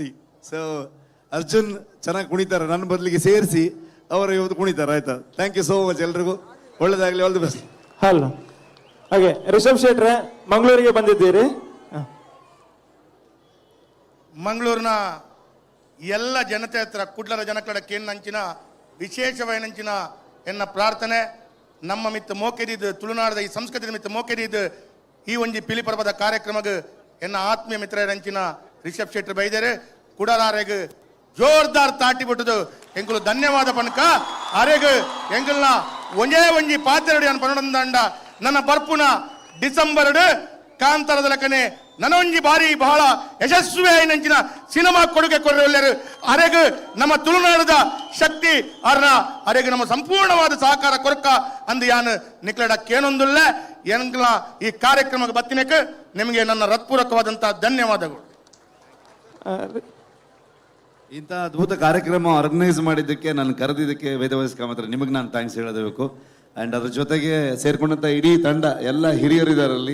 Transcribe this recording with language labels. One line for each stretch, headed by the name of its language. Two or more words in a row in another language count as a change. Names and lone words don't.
Kannada: ಸೊ ಅರ್ಜುನ್ ಚೆನ್ನಾಗಿ ಕುಣಿತಾರೆ, ನನ್ನ ಬದಲಿಗೆ ಸೇರಿಸಿ ಅವರು ಇವತ್ತು ಕುಣಿತಾರೆ. ಆಯ್ತಾ?
English: thank you so much.
Kannada: ಎಲ್ರಿಗೂ ಒಳ್ಳೇದಾಗಲಿ,
English: all the best.
Kannada: ಹಲೋ, ಹಾಗೆ ರಿಷಬ್ ಶೆಟ್ರೆ, ಮಂಗಳೂರಿಗೆ ಬಂದಿದ್ದೀರಿ. ಮಂಗಳೂರಿನ ಎಲ್ಲ ಜನತೆ ಹತ್ರ
Tulu: ಕುಡ್ಲರ ಜನಕಡಕ್ಕೆ ಏನಂಚಿನ ವಿಶೇಷವೈನಂಚಿನ ಎನ್ನ ಪ್ರಾರ್ಥನೆ, ನಮ್ಮ ಮಿತ್ತ ಮೋಕೆದಿದ್ದು ತುಳುನಾಡದ ಈ ಸಂಸ್ಕೃತಿ ಮಿತ್ತ ಮೋಕೆದಿದ್ದು ಈ ಒಂಜಿ ಪಿಲಿ ಪರ್ವದ ಕಾರ್ಯಕ್ರಮಕ್ಕೆ ಎನ್ನ ಆತ್ಮೀಯ ಮಿತ್ರರಂಚಿನ ರಿಷಬ್ ಶೆಟ್ಟಿ ಬೈದರೆ ಕುಡಲಾರೆಗೆ ಜೋರ್ದಾರ್ ತಾಟಿ ಬಿಟ್ಟದು ಎಂಗಳು ಧನ್ಯವಾದ ಪಣಕ. ಅರೆಗೆ ಎಂಗಲ್ನ ಒಂಜೇ ಒಂಜಿ ಪಾತ್ರೆ ಅನ್ ಪನೊಂದಂಡ ನನ್ನ ಬರ್ಪುನ ಡಿಸೆಂಬರ್ ಕಾಂತಾರದ ಲೆಕ್ಕನೆ ನನೊಂಜಿ ಬಾರಿ ಬಹಳ ಯಶಸ್ವಿ ನಂಚಿನ ಸಿನಿಮಾ ಕೊಡುಗೆ ಕೊಡರು. ಅರೆಗೆ ನಮ್ಮ ತುಳುನಾಡದ ಶಕ್ತಿ ಅರೆಗೆ ನಮ್ಮ ಸಂಪೂರ್ಣವಾದ ಸಹಕಾರ ಕೊರಕ ಅಂದು ಯಾನು ನಿಕ್ಲಡಕ್ಕೇನೊಂದಿಲ್ಲ. ಎಂಗ್ಲ ಈ ಕಾರ್ಯಕ್ರಮಕ್ಕೆ ಬತ್ತಿನಕ್ಕೆ
Kannada: ನಿಮಗೆ ನನ್ನ ಹೃತ್ಪೂರ್ವಕವಾದಂತಹ ಧನ್ಯವಾದಗಳು. ಇಂಥ ಅದ್ಭುತ ಕಾರ್ಯಕ್ರಮ ಆರ್ಗನೈಸ್ ಮಾಡಿದ್ದಕ್ಕೆ, ನಾನು ಕರೆದಿದ್ದಕ್ಕೆ ವೇದವಾಸಿ ಕಾಮತ್ರ ನಿಮಗೆ ನಾನು ಥ್ಯಾಂಕ್ಸ್ ಹೇಳಬೇಕು. ಆ್ಯಂಡ್ ಅದ್ರ ಜೊತೆಗೆ ಸೇರ್ಕೊಂಡಂಥ ಇಡೀ ತಂಡ, ಎಲ್ಲ ಹಿರಿಯರಿದ್ದಾರಲ್ಲಿ.